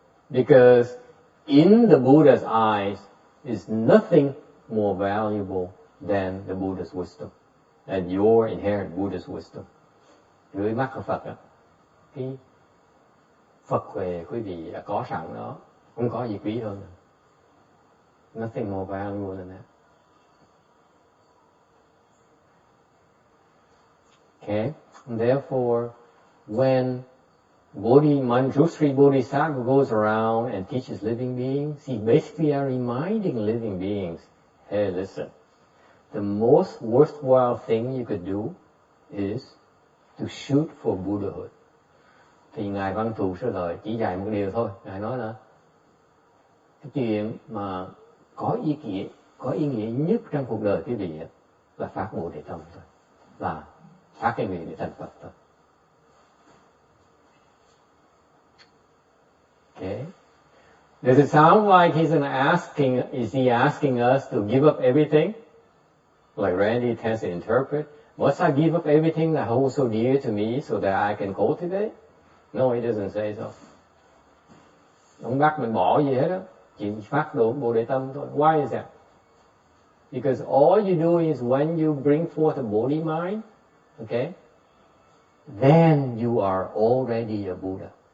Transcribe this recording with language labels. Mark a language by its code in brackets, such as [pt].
[en] Because in the Buddha's eyes is nothing more valuable than the Buddha's wisdom and your inherent Buddha's wisdom. [vi] Dưới mắt của Phật đó, cái Phật về quý vị đã có sẵn đó, không có gì quý hơn. [en] Nothing more valuable than that. Okay? And therefore, when Manjushri Bodhisattva goes around and teaches living beings, he basically are reminding living beings, hey, listen, the most worthwhile thing you could do is to shoot for Buddhahood. [vi] Thì Ngài Văn Thù Sơ Lợi chỉ dạy một điều thôi. Ngài nói là cái chuyện mà có ý nghĩa nhất trong cuộc đời quý vị là phát Bồ Đề Tâm thôi, là phát cái nguyện để thành Phật thôi. [en] Okay. Does it sound like is he asking us to give up everything? Like Randy tends to interpret, must I give up everything that holds so dear to me so that I can cultivate? No, he doesn't say so. [vi] Không bắt mình bỏ gì hết á, chỉ phát Bồ Đề Tâm thôi. [en] Why is that? Because all you do is when you bring forth a body mind, okay, then you are already a Buddha.